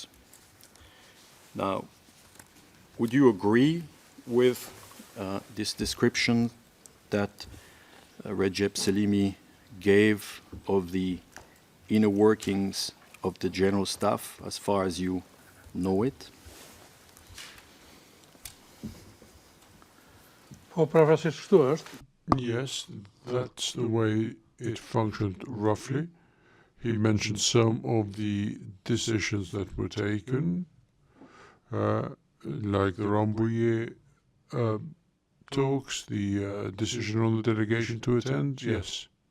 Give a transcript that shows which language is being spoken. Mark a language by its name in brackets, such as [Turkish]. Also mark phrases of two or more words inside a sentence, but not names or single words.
[English] Now, would you agree with this description that Recep Selimi gave of the inner workings of the general staff as far as you know it? [Albanian] Po profesor kështu është. [English] Yes, that's the way it functioned roughly. He mentioned some of the decisions that were taken, like the Rambouillet talks, the decision on the delegation to attend, yes.